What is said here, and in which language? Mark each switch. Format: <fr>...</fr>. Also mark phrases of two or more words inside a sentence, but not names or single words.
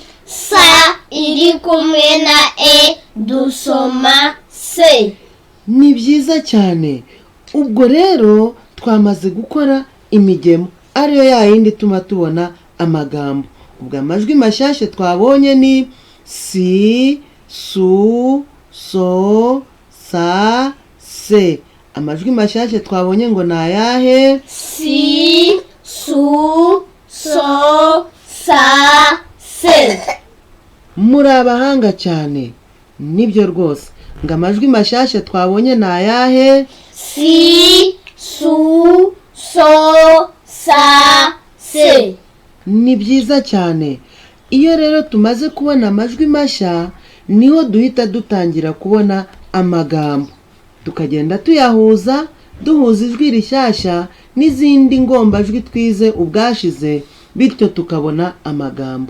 <rw>Sa iri kumwe na e dusoma se. Ni byiza cyane. Ubwo rero twamaze gukora imigemo, ariyo yayindi tuma tubona amagambo. Ubwo amajwi mashyashya twabonye ni si, su, so, sa, se. Amajwi mashyashya twabonye ngo ni ayahe? Si, su, so, sa, se. Muri abahanga cyane. Nibyo rwose. Ngo amajwi mashyashya twabonye ni ayahe? Si, su, so, sa, se. Ni byiza cyane. Iyo rero tumaze kubona amajwi mashya niho duhita dutangira kubona amagambo. Tukagenda tuyahuza, duhuza ijwi rishyashya n'izindi ngombajwi twize ubwashize, bityo tukabona amagambo.</rw>